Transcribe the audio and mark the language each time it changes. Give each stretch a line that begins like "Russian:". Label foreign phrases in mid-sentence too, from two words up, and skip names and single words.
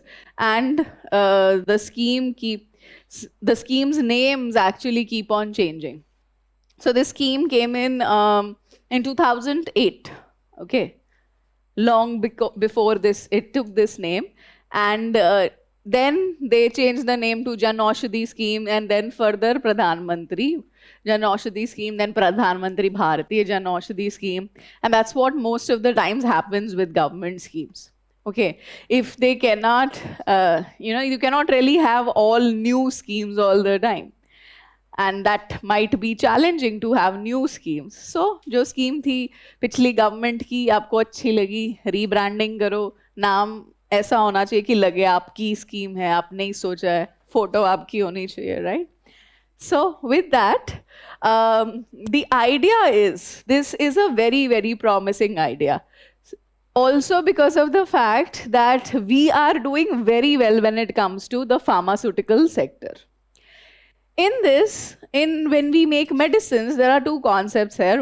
English: And the scheme's names actually keep on changing. So this scheme came in 2008, okay? Long before this, it took this name. And then they changed the name to Jan Aushadhi scheme, and then further Pradhan Mantri Jan Aushadhi scheme, then Pradhan Mantri Bharatiya Jan Aushadhi scheme. And that's what most of the times happens with government schemes. Okay, if they cannot, you cannot really have all new schemes all the time. And that might be challenging to have new schemes. So,
Hindi: जो scheme थी पिछली government की आपको अच्छी लगी, rebranding करो, नाम ऐसा होना चाहिए कि लगे आपकी scheme है, आपने ही सोचा है, photo आपकी होनी चाहिए,
English: right? So, with that, the idea is, this is a very, very promising idea. Also because of the fact that we are doing very well when it comes to the pharmaceutical sector. In this, when we make medicines, there are two concepts here.